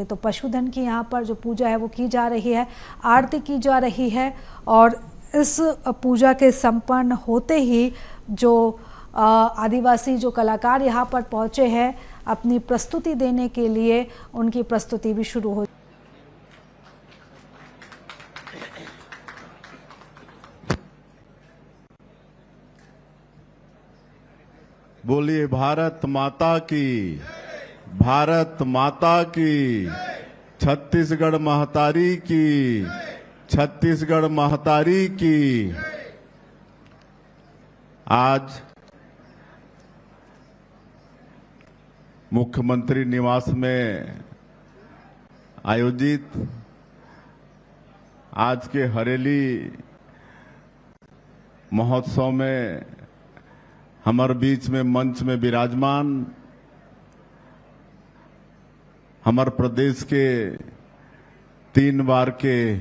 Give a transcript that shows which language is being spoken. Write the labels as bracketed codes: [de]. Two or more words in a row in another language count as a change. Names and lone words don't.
[hi] तो पशुधन की यहाँ पर जो पूजा है वो की जा रही है, आरती की जा रही है और इस पूजा के संपन्न होते ही जो आदिवासी जो कलाकार यहाँ पर पहुँचे हैं अपनी प्रस्तुति देने के लिए, उनकी प्रस्तुति भी शुरू हो। बोलिए भारत माता की, भारत माता की, छत्तीसगढ़ महतारी की, छत्तीसगढ़ महतारी की। आज मुख्यमंत्री निवास में आयोजित आज के हरेली महोत्सव में हमारे बीच में मंच में विराजमान हमारे प्रदेश के 3 बार के